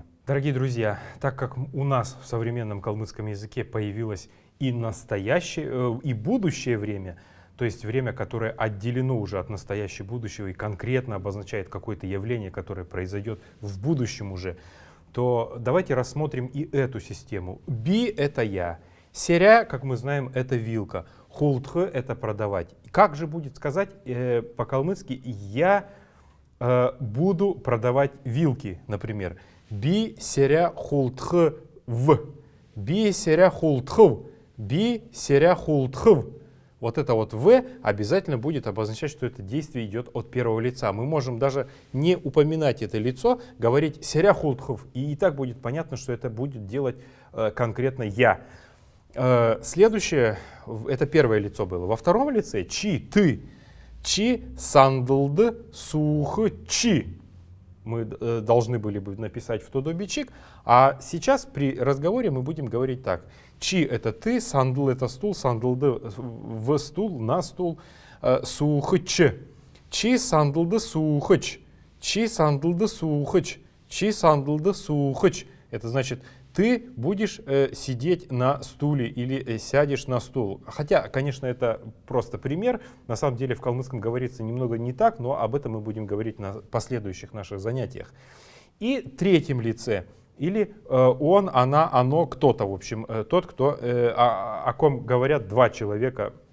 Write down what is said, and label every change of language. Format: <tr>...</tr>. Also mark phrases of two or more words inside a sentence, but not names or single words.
<ru>Дорогие друзья, так как у нас в современном калмыцком языке появилось и настоящее, и будущее время, то есть время, которое отделено уже от настоящего будущего и конкретно обозначает какое-то явление, которое произойдет в будущем уже, то давайте рассмотрим и эту систему. Би — это я. Серя, как мы знаем, это вилка. Хултхы — это продавать. Как же будет сказать по-калмыцки «я буду продавать вилки», например.</ru> <xal>Би серя хултхы в. Би серя хултхыв. Би серя хултхыв.</xal> <ru>Вот это вот «в» обязательно будет обозначать, что это действие идет от первого лица. Мы можем даже не упоминать это лицо, говорить</ru> <xal>«серя хултхов»,</xal> <ru>и так будет понятно, что это будет делать конкретно «я». Следующее, это первое лицо было. Во втором лице «чи», «ты».</ru> <xal>«Чи сандылды сухы чи».</xal> <ru>Мы должны были бы написать в тодобичик, а сейчас при разговоре мы будем говорить так. Чи — это ты, сандл — это стул, сандылды в стул, на стул, сухыч.</ru> <xal>Чи сандылды сухыч, чи сандылды сухыч, чи сандылды сухыч.</xal> <ru>Это значит, ты будешь сидеть на стуле или сядешь на стул. Хотя, конечно, это просто пример. На самом деле в калмыцком говорится немного не так, но об этом мы будем говорить на последующих наших занятиях. И в третьем лице. Или он, она, оно, кто-то, в общем, тот, кто, о ком говорят два человека.</ru>